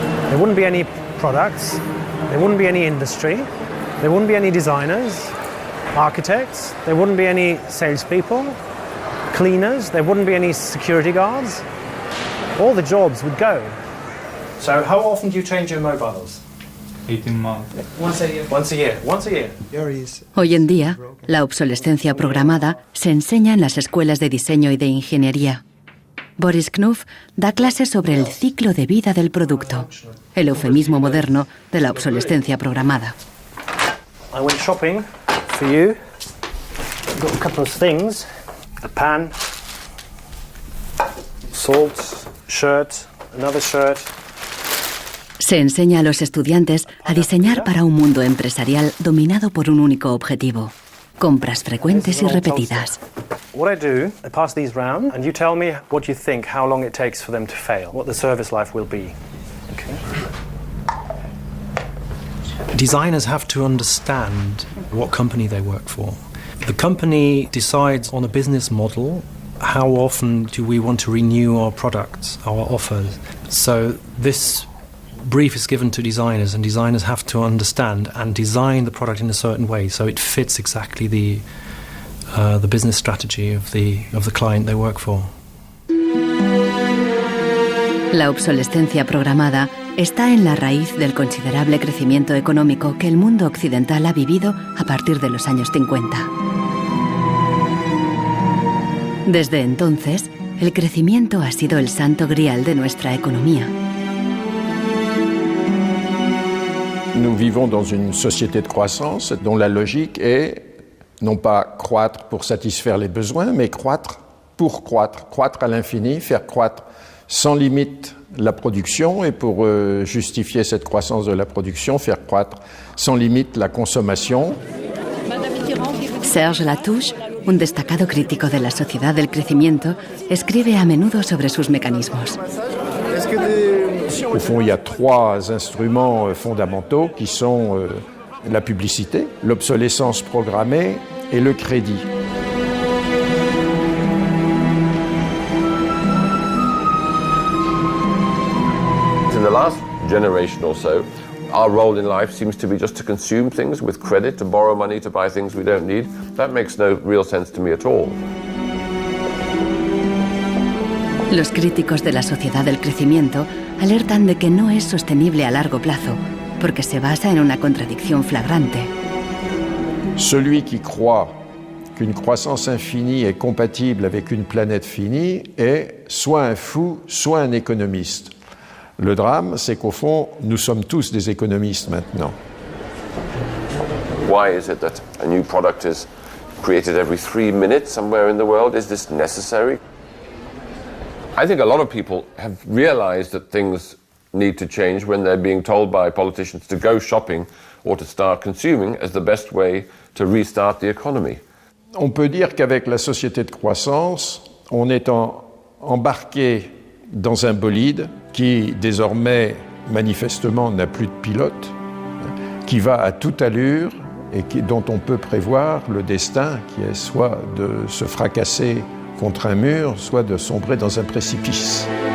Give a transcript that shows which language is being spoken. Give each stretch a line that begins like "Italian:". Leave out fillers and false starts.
English: There wouldn't be any products, there wouldn't be any industry, there wouldn't be any designers, architects, there wouldn't be any salespeople, cleaners, there wouldn't be any security guards. All the jobs would go. So how often do you change your mobiles? 18 months. Once a year. Once a year. Once a year.
Spanish: Hoy en día, la obsolescencia programada se enseña en las escuelas de diseño y de ingeniería. Boris Knuff da clases sobre el ciclo de vida del producto, el eufemismo moderno de la obsolescencia programada.
English: I went shopping for you. I've got a couple of things. A pan, salt, shirt, another shirt.
Spanish: Se enseña a los estudiantes a diseñar para un mundo empresarial dominado por un único objetivo: compras frecuentes y repetidas.
English: What I do, I pass these round and you tell me what you think, how long it takes for them to fail, what the service life will be. Okay. Designers have to understand what company they work for. The company decides on a business model. How often do we want to renew our products, our offers? So this brief is given to designers, and designers have to understand and design the product in a certain way so it fits exactly the business strategy of the client they work for.
Spanish: La obsolescencia programada está en la raíz del considerable crecimiento económico que el mundo occidental ha vivido a partir de los años 50. Desde entonces, el crecimiento ha sido el santo grial de nuestra economía.
French: Nous vivons dans une société de croissance dont la logique est non pas croître pour satisfaire les besoins, mais croître pour croître, croître à l'infini, faire croître sans limite la production et pour justifier cette croissance de la production, faire croître sans limite la consommation.
Spanish: Serge Latouche, un destacado crítico de la sociedad del crecimiento, escribe a menudo sobre sus mecanismos.
French: Au fond, il y a trois instruments fondamentaux qui sont la publicité, l'obsolescence programmée et le crédit.
English: In the last generation or so, our role in life seems to be just to consume things with credit, to borrow money to buy things we don't need. That makes no real sense to me at all.
Spanish: Los críticos de la sociedad del crecimiento alertan de que no es sostenible a largo plazo, porque se basa en una contradicción flagrante.
French: Celui qui croit qu'une croissance infinie est compatible avec une planète finie est soit un fou, soit un économiste. Le drame, c'est qu'au fond, nous sommes tous des économistes maintenant.
English: Why is it that a new product is created every 3 minutes somewhere in the world? Is this necessary? I think a lot of people have realized that things need to change when they're being told by politicians to go shopping or to start consuming as the best way to restart the economy.
French: On peut dire qu'avec la société de croissance, on est embarqué dans un bolide qui désormais manifestement n'a plus de pilote, qui va à toute allure et dont on peut prévoir le destin qui est soit de se fracasser contre un mur, soit de sombrer dans un précipice.